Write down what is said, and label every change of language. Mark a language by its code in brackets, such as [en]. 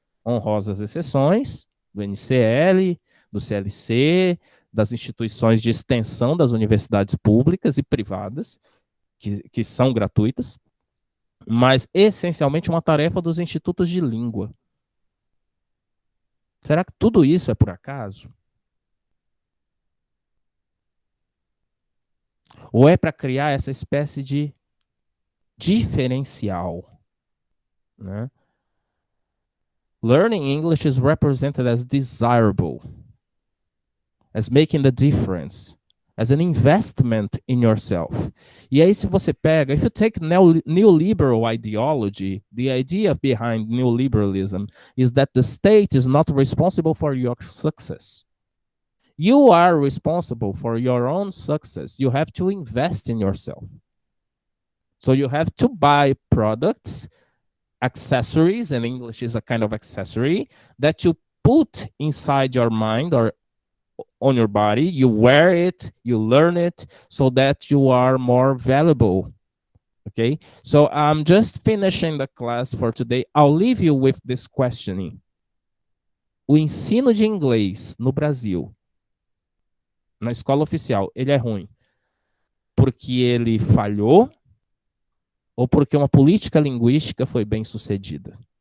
[pt] Honrosas exceções do NCL, do CLC, das instituições de extensão das universidades públicas e privadas, que são gratuitas, mas essencialmente uma tarefa dos institutos de língua. Será que tudo isso é por acaso? Ou é para criar essa espécie de diferencial? Né? [en] Learning English is represented as desirable, as making the difference, as an investment in yourself. [pt] E aí, se você pega, [en] if you take neoliberal ideology, the idea behind neoliberalism is that the state is not responsible for your success. You are responsible for your own success. You have to invest in yourself. So you have to buy products, accessories, and English is a kind of accessory, that you put inside your mind or on your body, you wear it, you learn it, so that you are more valuable. Okay, so I'm just finishing the class for today. I'll leave you with this questioning. [pt] O ensino de inglês no Brasil, na escola oficial, ele é ruim porque ele falhou ou porque uma política linguística foi bem sucedida?